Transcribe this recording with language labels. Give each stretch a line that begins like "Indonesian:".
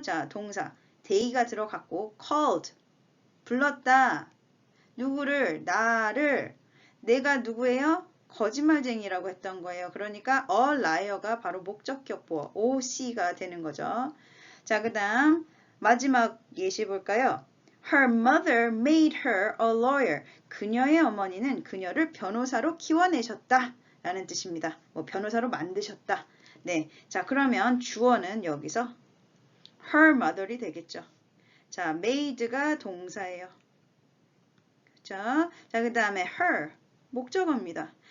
Korean: 자, 동사 they가 들어갔고 called 불렀다. 누구를? 나를. 내가 누구예요? 거짓말쟁이라고 했던 거예요. 그러니까 a liar가 바로 목적격 보어 OC가 되는 거죠. 자, 그 다음 마지막 예시 볼까요?
English: Her mother made her a lawyer.
Korean: 그녀의 어머니는 그녀를 변호사로 키워내셨다 라는 뜻입니다. 변호사로 만드셨다. 네, 자, 그러면 주어는 여기서 her mother이 되겠죠. 자, made가 동사예요. 자, 그 다음에 her 목적어입니다.